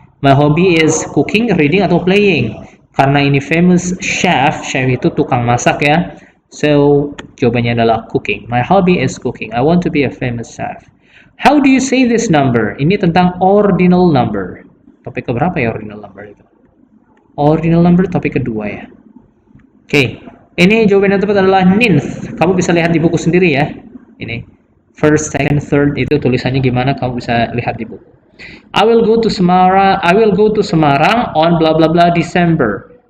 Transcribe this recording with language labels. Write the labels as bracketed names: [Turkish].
[English] My hobby is cooking, reading, atau playing. [Indonesian] Karena ini famous chef itu tukang masak ya. So, jawabannya adalah cooking. [English] My hobby is cooking. I want to be a famous chef. How do you say this number? [Indonesian] Ini tentang ordinal number. Topik keberapa ya ordinal number itu? Ordinal number topik kedua ya. Oke. Ini jawaban yang tepat adalah ninth. Kamu bisa lihat di buku sendiri ya. Ini first, second, third itu tulisannya gimana? Kamu bisa lihat di buku. [English] I will go to Semarang on blah blah blah December.